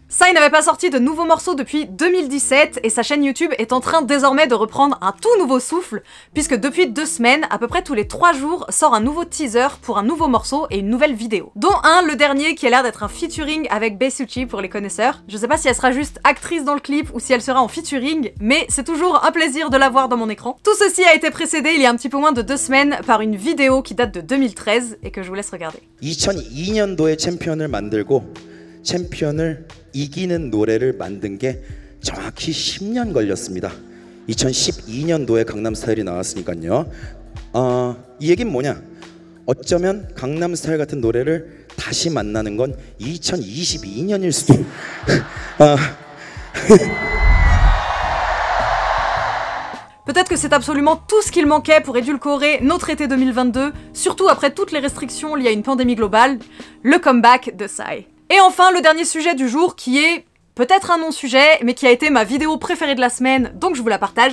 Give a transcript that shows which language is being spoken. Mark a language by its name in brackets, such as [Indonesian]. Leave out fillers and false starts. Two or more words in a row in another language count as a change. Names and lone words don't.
[French] Psy n'avait pas sorti de nouveaux morceaux depuis 2017, et sa chaîne YouTube est en train désormais de reprendre un tout nouveau souffle, puisque depuis 2 semaines, à peu près tous les 3 jours, sort un nouveau teaser pour un nouveau morceau et une nouvelle vidéo. Dont un, le dernier, qui a l'air d'être un featuring avec Bae Suchi pour les connaisseurs. Je sais pas si elle sera juste actrice dans le clip ou si elle sera en featuring, mais c'est toujours un plaisir de la voir dans mon écran. Tout ceci a été précédé il y a un petit peu moins de 2 semaines par une vidéo qui date de 2013 et que je vous laisse regarder. [Korean] 2002년도에 챔피언을 만들고 챔피언을 이기는 노래를 만든 게 정확히 10년 걸렸습니다. 2012년도에 강남스타일이 나왔으니까요. 이 얘기는 뭐냐? 어쩌면 강남스타일 같은 노래를 다시 만나는 건 2022년일 수도. [French] Peut-être que c'est absolument tout ce qu'il manquait pour édulcorer notre été 2022, surtout après toutes les restrictions liées à une pandémie globale, le comeback de Psy. Et enfin, le dernier sujet du jour qui est peut-être un non-sujet, mais qui a été ma vidéo préférée de la semaine, donc je vous la partage.